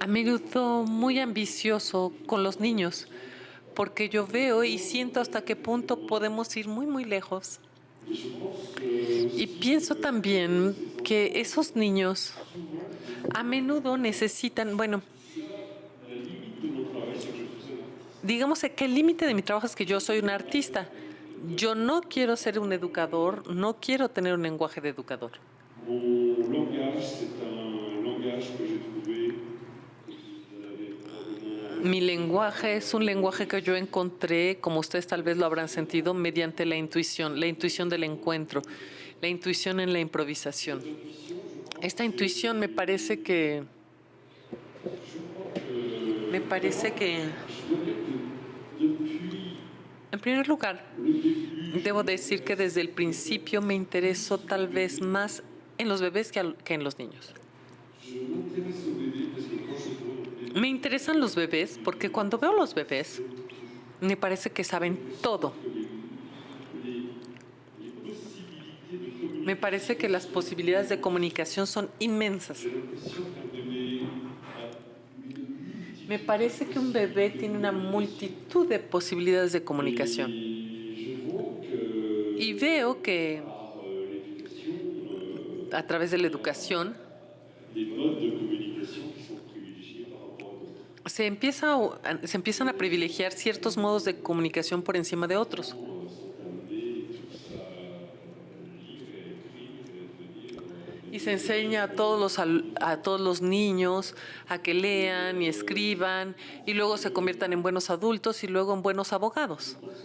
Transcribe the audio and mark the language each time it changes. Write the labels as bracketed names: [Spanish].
[Spanish] a menudo muy ambicioso con los niños, porque yo veo y siento hasta qué punto podemos ir muy, muy lejos. [French] Et je pense que [Spanish] Y pienso también que esos niños a menudo necesitan, bueno, [French] la limite de mon travail, c'est que je suis un artiste. [Spanish] digamos que el límite de mi trabajo es que yo soy un artista. Yo no quiero ser un educador, no quiero tener un lenguaje de educador. [French] Mon langage, c'est un langage que j'ai trouvé, que vous avez probablement [Spanish] Mi lenguaje es un lenguaje que yo encontré, como ustedes tal vez lo habrán sentido, mediante la intuición del encuentro, la intuición en la improvisación. Esta intuición me parece que en primer lugar, debo decir que desde el principio me interesó tal vez más en los bebés que en los niños. [French] je m'intéresse aux bébés parce que quand je vois un bébé, [Spanish] Me interesan los bebés porque cuando veo los bebés, me parece que saben todo. Me parece que las posibilidades de comunicación son inmensas. [French] j'ai l'impression qu'un bébé [Spanish] Me parece que un bebé tiene una multitud de posibilidades de comunicación. [French] et je vois que [Spanish] Y veo que [French] par l'éducation, [Spanish] a través de la educación [French] des modes de communication qui sont privilégiés par rapport à d'autres. [Spanish] se empiezan a privilegiar ciertos modos de comunicación por encima de otros. Y se enseña a todos los niños a que lean y escriban y luego se conviertan en buenos adultos y luego en buenos abogados.